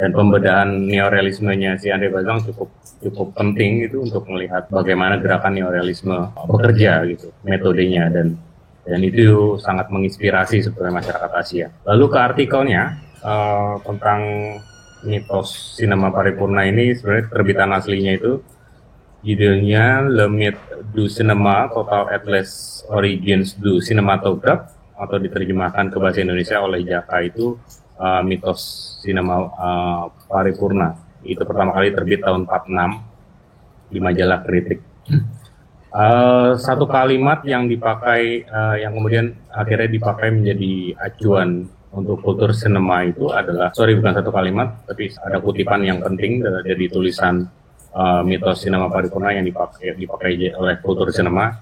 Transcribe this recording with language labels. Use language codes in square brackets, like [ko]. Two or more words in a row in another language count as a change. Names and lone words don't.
[id] Dan pembedahan neorealismenya si Andre Bazang cukup penting gitu untuk melihat bagaimana gerakan neorealisme bekerja gitu, metodenya, dan itu sangat menginspirasi sebetulnya masyarakat Asia. Lalu ke artikelnya tentang mitos sinema paripurna ini, sebenarnya terbitan aslinya itu judulnya Le Mythe du Cinéma, Total Atlas Origins du Cinématographe, atau diterjemahkan ke bahasa Indonesia oleh Jaka itu mitos sinema paripurna. Itu pertama kali terbit tahun 46 di majalah Kritik. Satu kalimat yang dipakai yang kemudian akhirnya dipakai menjadi acuan untuk kultur sinema itu adalah, bukan satu kalimat, tapi ada kutipan yang penting dari tulisan mitos sinema paripurna yang dipakai oleh kultur sinema.